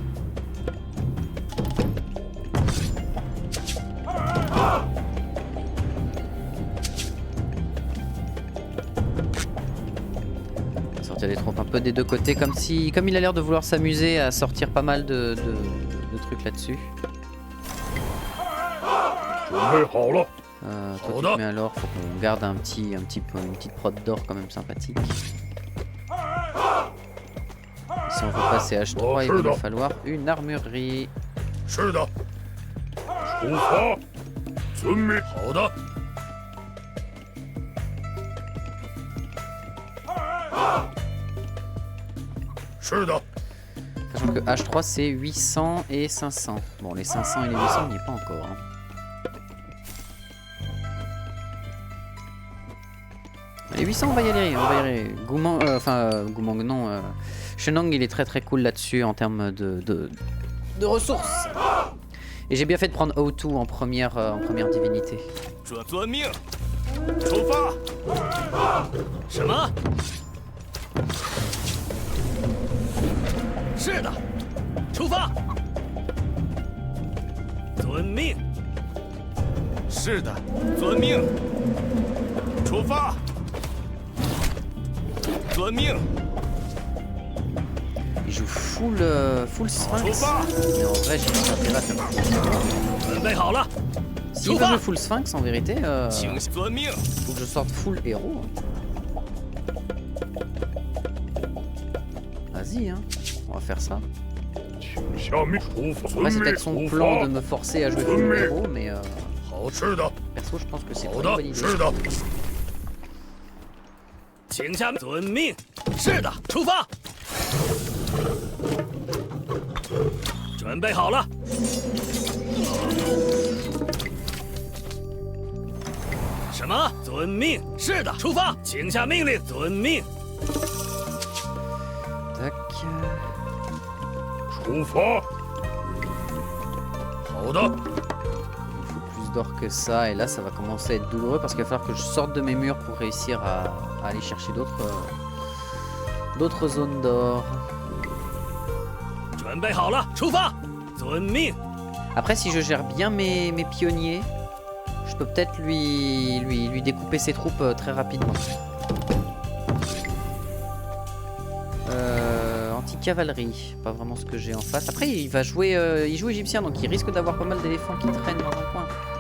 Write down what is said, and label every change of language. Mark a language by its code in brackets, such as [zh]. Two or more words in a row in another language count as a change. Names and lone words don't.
[fr] On va sortir des troupes un peu des deux côtés, comme il a l'air de vouloir s'amuser à sortir pas mal de trucs là-dessus. [zh] 准备好了， [fr] Toi tu te mets alors, faut qu'on garde un petit peu, une petite prod d'or quand même sympathique. Si on veut passer H3, il va nous falloir une armurerie. [zh] 是的，出发，遵命。好的。是的。 [fr] Sachant que H3 c'est 800 et 500. Bon, les 500 et les 800 on n'y est pas encore. Hein. Les 800 on va y aller, Gumang non. Shenong il est très cool là-dessus en termes de ressources. Et j'ai bien fait de prendre O2 en première divinité. [zh] 遵命，出发。什么？是的，出发。遵命。是的，遵命。出发。遵命。 [fr] Il joue full Sphinx. Mais en vrai, j'ai pas intérêt à faire full. [zh] 准备好了。 [fr] S'il veut jouer full Sphinx, en vérité, faut que je sorte full héros. Vas-y, hein. On va faire ça. Après, c'est peut-être son plan de me forcer à jouer full héros, mais perso, je pense que c'est pas une bonne idée. [zh] 请下遵命。是的，出发。准备好了。什么？遵命。是的，出发。请下命令。遵命。 [fr] Tac. [zh] 出发。好的。 [fr] Il faut plus d'or que ça, et là ça va commencer à être douloureux parce qu'il va falloir que je sorte de mes murs pour réussir à aller chercher d'autres zones d'or. [zh] 准备好了，出发。遵命。 [fr] Après, si je gère bien mes pionniers, je peux peut-être lui découper ses troupes très rapidement. Anti-cavalerie, pas vraiment ce que j'ai en face. Après, il va jouer, il joue égyptien, donc il risque d'avoir pas mal d'éléphants qui traînent dans un coin.